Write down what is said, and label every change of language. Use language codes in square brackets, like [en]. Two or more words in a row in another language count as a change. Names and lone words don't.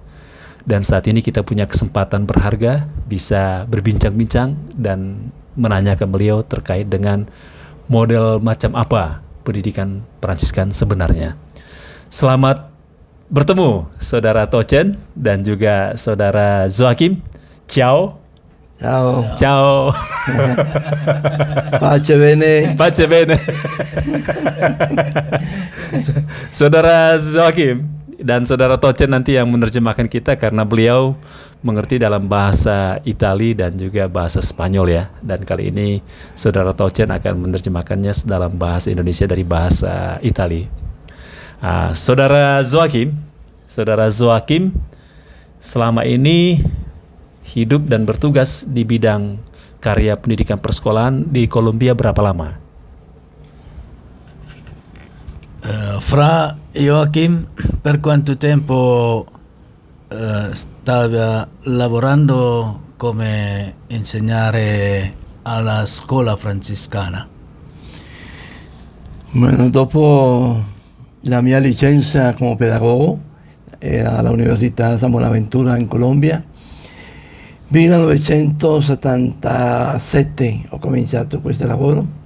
[id] Dan saat ini kita punya kesempatan berharga bisa berbincang-bincang dan menanyakan beliau terkait dengan model macam apa pendidikan Fransiskan sebenarnya. Selamat bertemu saudara Tocen dan juga saudara Joaquim. [it] Ciao. Ciao. Ciao. Pace bene. Pace bene. [id] Saudara Joaquim dan saudara Tocen nanti yang menerjemahkan kita karena beliau mengerti dalam bahasa Itali dan juga bahasa Spanyol ya. Dan kali ini saudara Tocen akan menerjemahkannya dalam bahasa Indonesia dari bahasa Itali. Saudara Joaquim selama ini hidup dan bertugas di bidang karya pendidikan persekolahan di Kolombia berapa lama? [it] Fra Joaquim, per quanto tempo stava lavorando come insegnare alla scuola francescana? Bueno, dopo la mia licenza come pedagogo alla Università San Buenaventura in Colombia, 1977 ho cominciato questo lavoro.